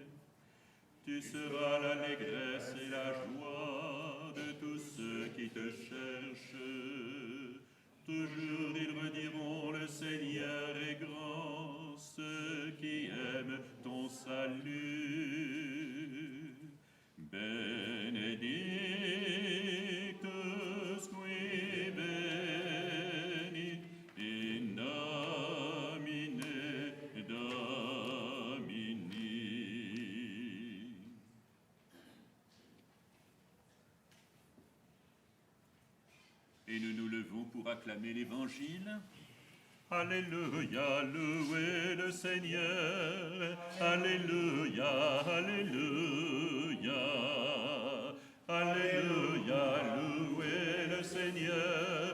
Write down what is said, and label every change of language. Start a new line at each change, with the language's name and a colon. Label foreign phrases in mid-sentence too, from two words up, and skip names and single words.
French: Tu seras l'allégresse et la joie de tous ceux qui te cherchent. Toujours ils rediront, le Seigneur est grand, ceux qui aiment ton salut.
Latin: Benedictus qui venit in nomine Domini.
French: Et nous nous levons pour acclamer l'Évangile. Alléluia, louez le Seigneur. Alléluia, alléluia. Alléluia, louez le Seigneur.